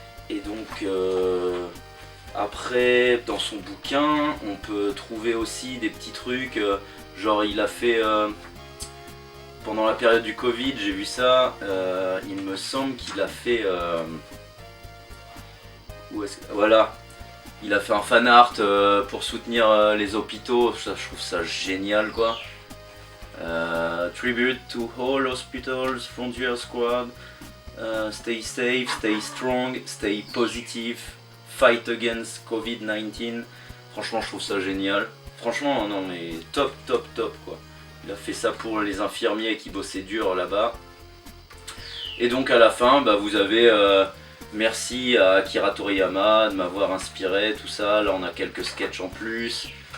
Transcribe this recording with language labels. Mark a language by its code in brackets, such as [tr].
[fr] Et donc, après, dans son bouquin, on peut trouver aussi des petits trucs. Genre, il a fait... pendant la période du Covid, j'ai vu ça, il me semble qu'il a fait... où est-ce que... Voilà, il a fait un fan art pour soutenir les hôpitaux, ça, je trouve ça génial quoi. [en] Tribute to all hospitals, Frontier Squad, stay safe, stay strong, stay positive, fight against COVID-19. [fr] Franchement, je trouve ça génial. Franchement, non mais top, top, top quoi. Il a fait ça pour les infirmiers qui bossaient dur là-bas. Et donc à la fin, bah, vous avez merci à Akira Toriyama de m'avoir inspiré, tout ça. Là on a quelques sketchs en plus.